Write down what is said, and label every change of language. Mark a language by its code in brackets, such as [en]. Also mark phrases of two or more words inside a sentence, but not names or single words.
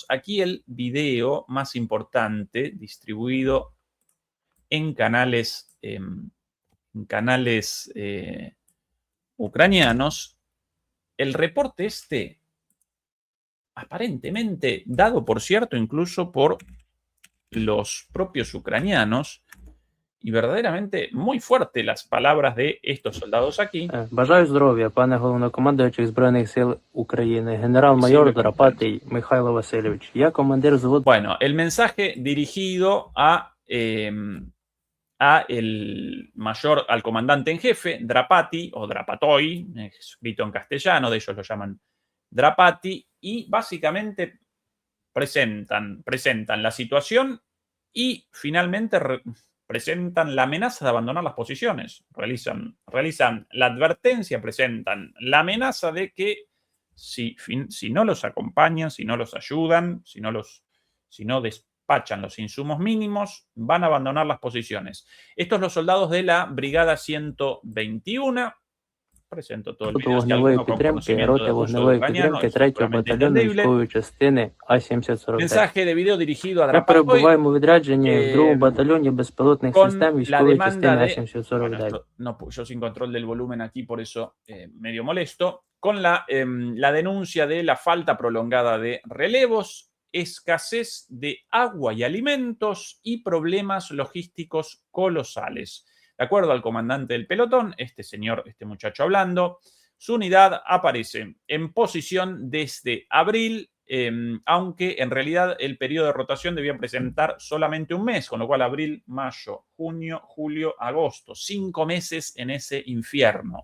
[es] Aquí el video más importante distribuido en canales ucranianos, el reporte aparentemente dado, por cierto, incluso por los propios ucranianos, y verdaderamente muy fuerte las palabras de estos soldados aquí. [uk] Бажаю здоров'я, пане головнокомандуючий Збройних сил України, генерал-майор Драпатий Михайло Васильович. Я командир взводу. [es] Bueno, el mensaje dirigido al comandante en jefe, Drapati, o Drapatoi, escrito en castellano, de ellos lo llaman Drapati, y básicamente presentan la situación y finalmente presentan la amenaza de abandonar las posiciones. Realizan la advertencia, presentan la amenaza de que si no los acompañan, si no los ayudan, si no despachan los insumos mínimos, van a abandonar las posiciones. Estos los soldados de la Brigada 121. Presento todo el video. [uk] Вогневої підтримки, роти вогневої підтримки 3-го батальйону військової частини А-7049. [es] Mensaje de video dirigido a [uk] Ми [es] Drapatoi. [uk] перебуваємо у відрядженні в 2-му батальйоні безпілотних систем військової частини А-7049. [es] Yo sin control del volumen aquí, por eso medio molesto. Con la denuncia de la falta prolongada de relevos escasez de agua y alimentos y problemas logísticos colosales. De acuerdo al comandante del pelotón, este muchacho hablando, su unidad aparece en posición desde abril, aunque en realidad el periodo de rotación debía presentar solamente un mes, con lo cual abril, mayo, junio, julio, agosto, 5 meses en ese infierno.